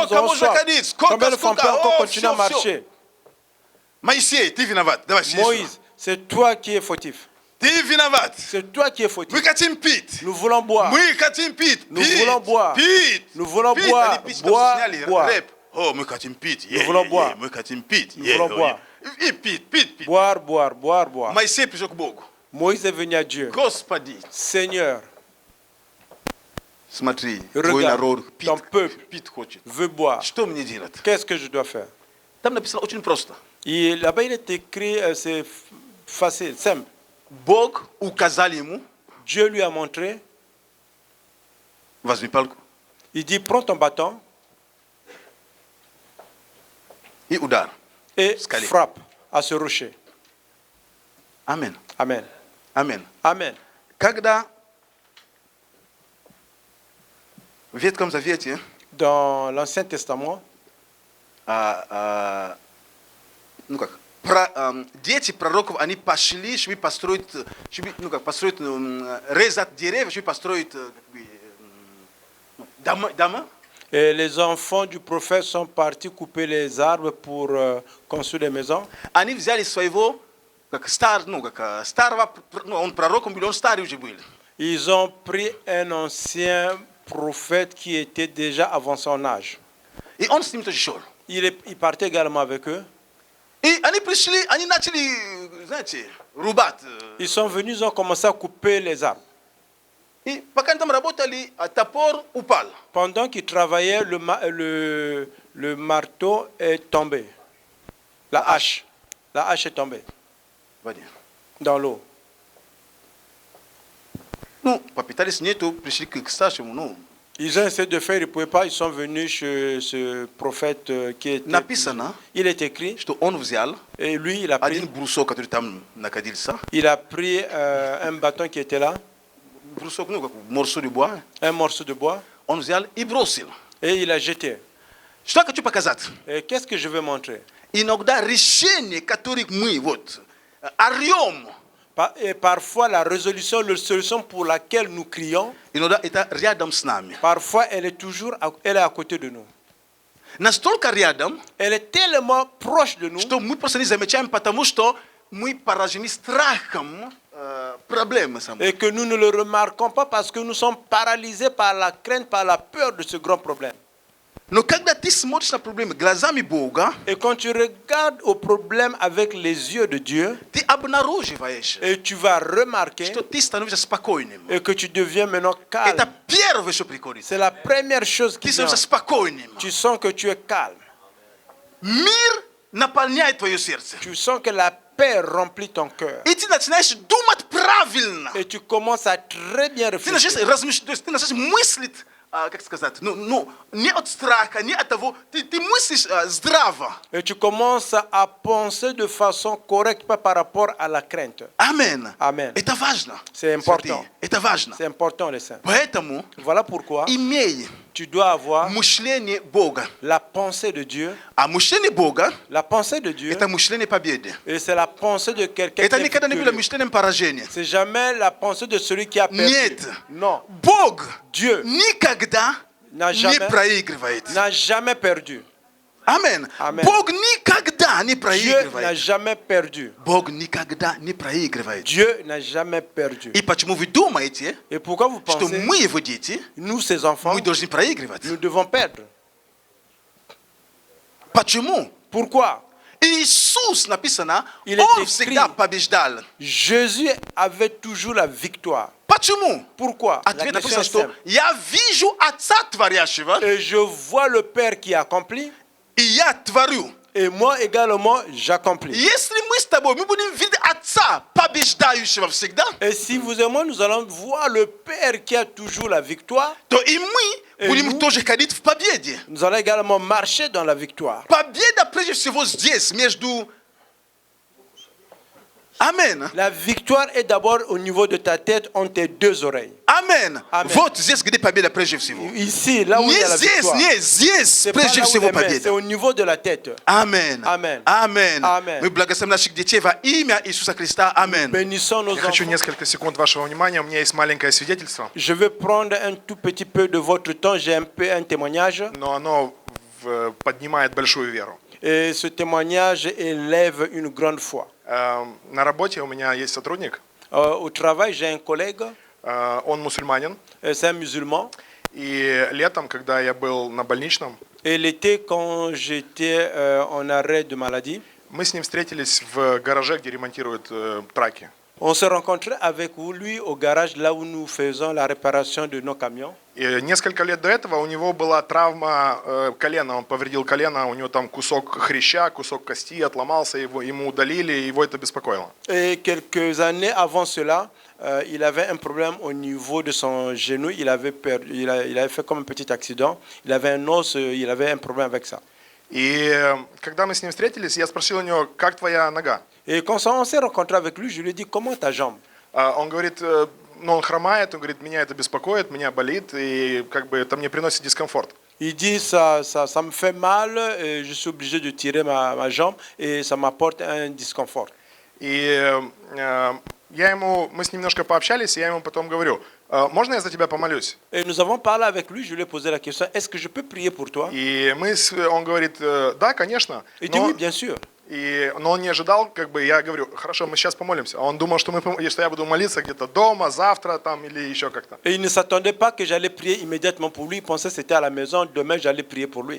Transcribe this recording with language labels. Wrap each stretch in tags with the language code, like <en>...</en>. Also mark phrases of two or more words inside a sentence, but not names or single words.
<ru>Сколько</ru> <fr>avons</fr> <ru>можно</ru> <fr>soif.</fr> <ru>ходить?</ru> <fr>Combien de fois on peut encore</fr> <ru>О,</ru> <fr>continuer à</fr> <ru>всё, всё.</ru> <fr>marcher?</fr> <ru>Моисей, ты виноват. Давай, сиди сюда.</ru> <fr>Moïse, c'est toi qui es fautif.</fr> <ru>Ты виноват.</ru> <fr>C'est toi qui es fautif.</fr> <ru>Мы хотим пить.</ru> <fr>Nous voulons boire.</fr> <ru>Мы хотим пить.</ru> <fr>Nous</fr> <ru>Пить.</ru> <fr>voulons boire.</fr> <ru>Пить.</ru> <fr>Nous voulons</fr> <ru>Пить.</ru> <fr>boire.</fr> <ru>Они пить,</ru> <fr>Boire,</fr> <ru>сняли</ru> <fr>boire.</fr> <ru>рэп. О, мы хотим пить.</ru> <fr>Nous voulons boire.</fr> <ru>Мы хотим пить.</ru> <fr>Nous voulons boire.</fr> <ru>И пить, пить, пить.</ru> <fr>Boire, boire, boire, boire.</fr> <ru>Моисей пришел к Богу.</ru> <fr>Moïse est venu à Dieu.</fr> <ru>Господи,</ru> <fr>Seigneur,</fr> <ru>смотри, твой</ru> <fr>regarde,</fr> <ru>народ пить,</ru> <fr>ton peuple</fr> <ru>пить хочет.</ru> <fr>veut boire.</fr> <ru>Что мне делать?</ru> <fr>Qu'est-ce que je dois faire?</fr> <ru>Там написано очень просто.</ru> <fr>Et là-bas, il est écrit, c'est facile, simple.</fr> <ru>Бог указал ему,</ru> <fr>Dieu lui a montré,</fr> <ru>возьми палку</ru> <fr>il dit, prends ton bâton</fr> <ru>и удар.</ru> <fr>et Scalé. frappe à ce rocher.</fr> <ru>Амин.</ru> <fr>Amen.</fr> <ru>Амин.</ru> <fr>Amen.</fr> <ru>Когда в Ветхом Завете</ru> <fr>Dans l'Ancien Testament,</fr> <ru>ну как, дети пророков, они пошли, чтобы построить, резать деревья, чтобы построить дома.</ru> <fr>et les enfants du prophète sont partis couper les arbres pour construire des maisons.</fr> <ru>Они взяли своего, старого, он пророком был, он старый уже был.</ru> <fr>Ils ont pris un ancien prophète qui était déjà avant son âge.</fr> <ru>И он с ним тоже шел.</ru> <fr>Il partait également avec eux.</fr> <ru>И они пришли, они начали, знаете, рубать.</ru> <fr>Ils sont venus, ils ont commencé à couper les arbres.</fr> <ru>И пока они там работали, топор упал.</ru> <fr>Pendant qu'ils travaillaient, le marteau est tombé. La hache est tombée dans l'eau.</fr> <ru>Ну, попытались нету, пришли к старшему, ну.</ru> <fr>Ils ont essayé de faire, ils ne pouvaient pas, ils sont venus chez ce prophète qui était...</fr> <ru>Написано,</ru> <fr>Il est écrit,</fr> <ru>что он взял</ru> <fr>et lui, il a pris,</fr> <ru>один брусок, который там находился.</ru> <fr>il a pris un bâton qui était là,</fr> <ru>Брусок, ну, как</ru> <fr>morceau de bois. un morceau de bois,</fr> <ru>Он взял и бросил.</ru> <fr>et il a jeté.</fr> <ru>Что я хочу показать?</ru> <fr>Et qu'est-ce que je veux montrer?</fr> <ru>Иногда решение, которое мы вот орем,</ru> <fr>Et parfois, la résolution, la solution pour laquelle nous crions,</fr> <ru>иногда это рядом с нами.</ru> <fr>parfois, elle est à côté de nous.</fr> <ru>Настолько рядом,</ru> <fr>Elle est tellement proche de nous</fr> <ru>что мы просто не замечаем, потому что мы поражены страхом проблемы самой.</ru> <fr>et que nous ne le remarquons pas parce que nous sommes paralysés par la crainte, par la peur de ce grand problème.</fr> <ru>No когда ты смотришь на проблемы глазами Бога,</ru> <fr>Et quand tu regardes au problème avec les yeux de Dieu,</fr> <ru>ты обнаруживаешь,</ru> <fr>et tu vas remarquer</fr> <ru>что ты становишься спокойным.</ru> <fr>et que tu deviens maintenant calme.</fr> <ru>Это первое, что приходит.</ru> <fr>C'est la première chose qui</fr> <ru>Ты</ru> <fr>vient.</fr> <ru>становишься спокойным.</ru> <fr>Tu sens que tu es calme.</fr> <ru>Мир наполняет твое сердце.</ru> <fr>Tu sens que la paix remplit ton cœur.</fr> <ru>И ты начинаешь думать правильно.</ru> <fr>Et tu commences à très bien</fr> <ru>Ты начинаешь</ru> <fr>réfléchir.</fr> <ru>размышлять, то есть ты начинаешь мыслить, как сказать, не от страха, не от того, ты мыслишь здраво.</ru> <fr>Et tu commences à penser de façon correcte, pas par rapport à la crainte.</fr> <ru>Амен.</ru> <fr>Amen.</fr> <ru>Это важно.</ru> <fr>C'est important.</fr> <ru>Это важно.</ru> <fr>C'est important, les saints.</fr> <ru>Поэтому</ru> <fr>Voilà pourquoi</fr> <ru>имей</ru> <fr>tu dois avoir</fr> <ru>мышление Бога.</ru> <fr>la pensée de Dieu.</fr> <ru>А мышление Бога</ru> <fr>La pensée de Dieu,</fr> <ru>это мышление победы.</ru> <fr>et c'est la pensée de quelqu'un qui</fr> <ru>Это</ru> <fr>est</fr> <ru>никогда не было</ru> <fr>victorieux.</fr> <ru>мышлением поражения.</ru> <fr>C'est jamais la pensée de celui qui a perdu.</fr> <ru>Нет.</ru> <fr>Non.</fr> <ru>Бог</ru> <fr>Dieu</fr> <ru>никогда</ru> <fr>n'a</fr> <ru>не</ru> <fr>jamais,</fr> <ru>проигрывает.</ru> <fr>n'a jamais perdu.</fr> <ru>Амен. Амен. Бог никогда не</ru> <fr>Dieu n'a</fr> <ru>проигрывает.</ru> <fr>jamais perdu.</fr> <ru>Бог никогда не проигрывает.</ru> <fr>Dieu n'a jamais perdu.</fr> <ru>И почему вы думаете,</ru> <fr>Et pourquoi vous</fr> <ru>что</ru> <fr>pensez,</fr> <ru>мы его дети,</ru> <fr>nous, ces enfants,</fr> <ru>мы должны проигрывать?</ru> <fr>nous devons perdre?</fr> <ru>Почему?</ru> <fr>Pourquoi?</fr> <ru>Иисус написано,</ru> <fr>Il est</fr> <ru>Он</ru> <fr>écrit.</fr> <ru>всегда побеждал.</ru> <fr>Jésus avait toujours la victoire.</fr> <ru>Почему?</ru> <fr>Pourquoi? La</fr> <ru>Ответ</ru> <fr>question</fr> <ru>написано,</ru> <fr>est</fr> <ru>что</ru> <fr>simple.</fr> <ru>я вижу Отца Творящего,</ru> <fr>Et je vois le Père qui accomplit,</fr> <ru>и я творю.</ru> <fr>et moi également, j'accomplis.</fr> <ru>Если мы с тобой, мы будем видеть Отца побеждающего всегда,</ru> <fr>Et si vous et moi, nous allons voir le Père qui a toujours la victoire,</fr> <ru>то и мы И будем ну- тоже ходить в победе.</ru> <fr>nous allons également marcher dans la victoire.</fr> <ru>Победа прежде всего здесь, между... Амен.</ru> <fr>La victoire est d'abord au niveau de ta tête, entre tes deux oreilles.</fr> <ru>Амен. Амен. Вот здесь, где победа прежде всего.</ru> <fr>Ici, là où il y</fr> <ru>Не</ru> <fr>a la</fr> <ru>здесь,</ru> <fr>victoire.</fr> <ru>не здесь,</ru> <fr>C'est pas</fr> <ru>прежде</ru> <fr>là où</fr> <ru>всего</ru> <fr>les mains, c'est</fr> <ru>победа.</ru> <fr>au niveau de la tête.</fr> <ru>Амен. Амен. Амен. Амен. Мы благословим наших детей во имя Иисуса Христа. Амен.</ru> <fr>Bénissons nos</fr> <ru>Я хочу</ru> <fr>enfants.</fr> <ru>несколько секунд вашего внимания. У меня есть маленькое свидетельство,</ru> <fr>Je vais prendre un tout petit peu de votre temps. J'ai un peu un témoignage.</fr> <ru>но оно поднимает большую веру.</ru> <fr>Et ce témoignage élève une grande foi.</fr> <ru>На работе у меня есть сотрудник,</ru> <fr>Au travail, j'ai un collègue,</fr> <ru>он мусульманин,</ru> <fr>c'est un musulman.</fr> <ru>и летом, когда я был на больничном,</ru> <fr>Et l'été, quand j'étais en arrêt de maladie,</fr> <ru>мы с ним встретились в гараже, где ремонтируют траки.</ru> <fr>on s'est rencontré avec lui au garage, là où nous faisons la réparation de nos camions.</fr> <ru>И несколько лет до этого у него была травма колена, он повредил колено, у него там кусок хряща, кусок кости отломался, ему удалили, и его это беспокоило.</ru> <fr>Et quelques années avant cela, il avait un problème au niveau de son genou. Il avait fait comme un petit accident. Il avait un os, il avait un problème avec ça.</fr> <ru>И когда мы с ним встретились, я спросил у него, как твоя нога?</ru> <fr>Et quand on s'est rencontré avec lui, je lui ai dit, comment ta jambe?</fr> <ru>Он говорит, ну он хромает, он говорит, меня это беспокоит, меня болит, и как бы это мне приносит дискомфорт.</ru> <fr>Il dit, ça me fait mal, et je suis obligé de tirer ma jambe et ça m'apporte un disconfort.</fr> <ru>И мы с ним немножко пообщались, и я ему потом говорю, можно я за тебя помолюсь?</ru> <fr>Et nous avons parlé avec lui, je lui ai posé la question, est-ce que je peux prier pour toi?</fr> <ru>И он говорит, да, конечно.</ru> <fr>Il dit, oui, bien sûr.</fr> <ru>Но он не ожидал, как бы я говорю, хорошо, мы сейчас помолимся. А он думал, что я буду молиться где-то дома, завтра там или еще как-то.</ru> <fr>Et il ne s'attendait pas que j'allais prier immédiatement pour lui. Il pensait que c'était à la maison, demain j'allais prier pour lui.</fr>